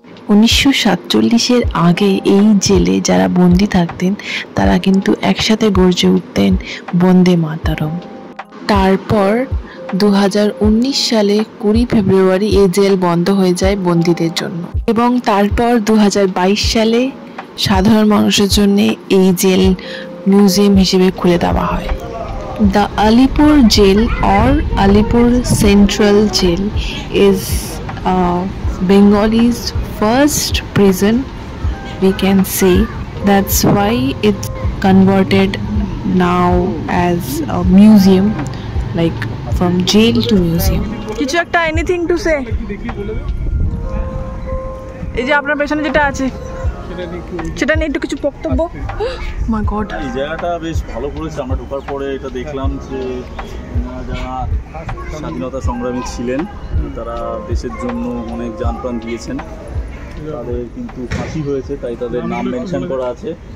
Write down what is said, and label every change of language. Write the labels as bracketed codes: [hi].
[bn] 1947-এর আগে এই জেলে যারা বন্দি থাকতেন তারা কিন্তু একসাথে গর্জে উঠতেন বন্দে মাতরম। তারপর 2019 সালে 20 ফেব্রুয়ারি এই জেল বন্ধ হয়ে যায় বন্দীদের জন্য, এবং তারপর 2022 সালে সাধারণ মানুষের জন্য এই জেল মিউজিয়াম হিসেবে খুলে দেওয়া হয়। [en] The Alipur jail or Alipur Central Jail is Bengali's first prison, we can say. That's why it's converted now as a museum, like from jail to museum. [bn] কিছু একটা [en] anything to say, [bn] এই যে আপনার পেছনে যেটা আছে সেটা নিয়ে একটু কিছু বক্তব্য। [en] my God, [bn] এই জায়গাটা বেশ ভালো করেছে। আমরা ঢোকার পরে এটা দেখলাম যে যারা স্বাধীনতা সংগ্রামী ছিলেন তারা দেশের জন্য অনেক জান প্রাণ দিয়েছেন, তাদের কিন্তু ফাঁসি হয়েছে, তাই তাদের নাম মেনশন করা আছে।